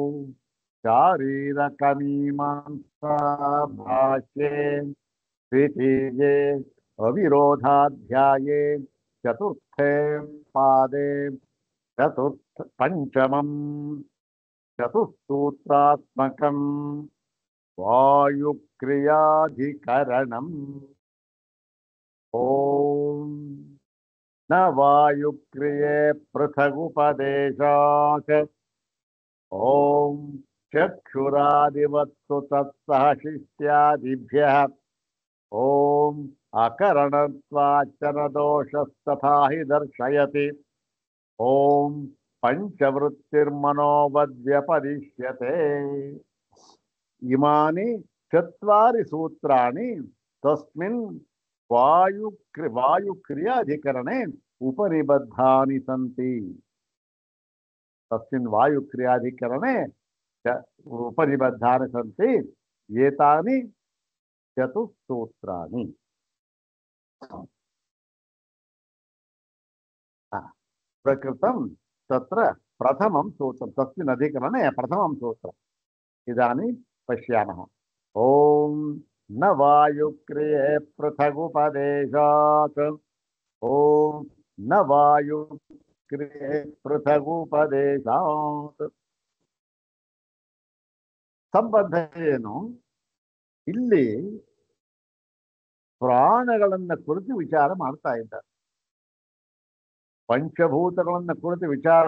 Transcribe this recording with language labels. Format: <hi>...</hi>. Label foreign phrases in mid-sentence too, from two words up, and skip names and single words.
<sa>शारीरकमीमांसा भाष्ये द्वितीये अविरोधाध्याये चतुर्थे पादे पंचमम् चतुस्सूत्रात्मकम् वायुक्रियाधिकरणम्। ॐ ನ ವಾಯುಕ್ರಿಯೆ ಪೃಥಗುಪದೇಶಾತ್ ಓಂ ಚಕ್ಷುರಾದಿವತ್ತು ತತ್ಸಹ ಶಿಷ್ಟ್ಯಾದಿಭ್ಯಃ ಓಂ ಅಕರಣತ್ವಾಚನ ದೋಷಸ್ತಥಾ ಹಿ ದರ್ಶಯತಿ ಓಂ ಪಂಚವೃತ್ತಿರ್ಮನೋವದ್ವ್ಯಪದಿಶ್ಯತೆ ಇಮಾನಿ ಚತ್ವಾರಿ ಸೂತ್ರಾಣಿ ತಸ್ಮಿನ್ ವಾಯುಕ್ರಿಯಾಧಿಕರಣೆ ಉಪನಿಬದ್ಧಾನಿ ಸಂತಿ ತಸ್ಮಿನ್ ವಾಯುಕ್ರಿಯಾಧಿಕರಣೆ ಉಪನಿಬದ್ಧಾನಿ ಸಂತಿ ಏತಾನಿ ಚತುಸ್ಸೂತ್ರಾಣಿ ಪ್ರಕೃತಂ ತತ್ರ ಪ್ರಥಮಂ ಸೂತ್ರಂ ತಸ್ಮಿನ್ ಅಧಿಕರಣೆ ಪ್ರಥಮಂ ಸೂತ್ರಂ ಇದಾನಿ ಪಶ್ಯಾಮಃ ಓಂ ನ ವಾಯುಕ್ರಿಯೆ ಪೃಥಗುಪದೇಶಾತ್ ಓಂ ನ ವಾಯುಕ್ರಿಯೆ ಪೃಥಗುಪದೇಶಾತ್</sa> <kn>ಸಂಬಂಧ ಏನು ಇಲ್ಲಿ ಪ್ರಾಣಗಳನ್ನ ಕುರಿತು ವಿಚಾರ ಮಾಡ್ತಾ ಇದ್ದಾರೆ ಪಂಚಭೂತಗಳನ್ನ ಕುರಿತು ವಿಚಾರ</kn>